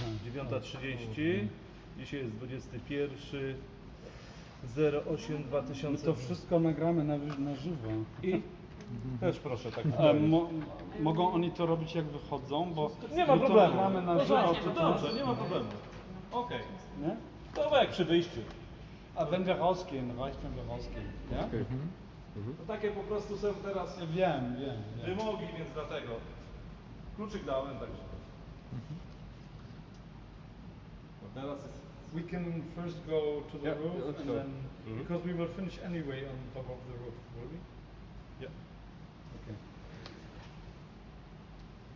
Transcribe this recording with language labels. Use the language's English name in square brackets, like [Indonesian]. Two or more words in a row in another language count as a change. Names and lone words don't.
[Polish] 9:30. Dzisiaj jest 21.08.2000. My to wszystko nagramy na żywo. I też proszę tak. Mogą oni to robić jak wychodzą, bo Nie ma my to problemu. nagramy na żywo. To dobrze, nie ma problemu. Okej. Nie? To jak przy wyjściu. [German] A wenn wir rausgehen, reicht wenn wir rausgehen. Ja? [Polish] To takie po prostu są teraz Wiem. wymogi, więc dlatego. Kluczyk dałem, także. No teraz jest. [English] We can first go to the Yeah, roof let's and go. then Mhm. because we will finish anyway on top of the roof, will we? Yeah. Okay.